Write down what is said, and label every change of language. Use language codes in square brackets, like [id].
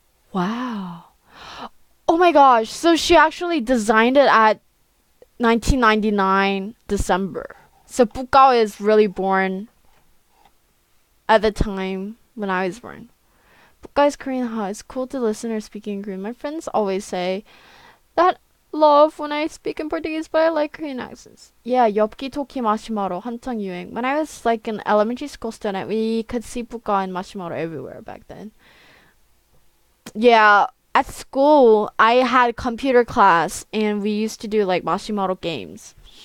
[en] Wow. Oh my gosh. So she actually designed it at 1999 December. So 뿌까 is really born at the time when I was born. 뿌까 is Korean. Huh? It's cool to listen or speak in Korean. My friends always say that love when I speak in Portuguese, but I like Korean accents. [ko] Yeah, 엽기 토끼 마시마로 한창 유행. [en] When I was like an elementary school student, we could see 뿌까 and 마시마로 everywhere back then. Yeah, at school, I had computer class, and we used to do like 마시마로 games.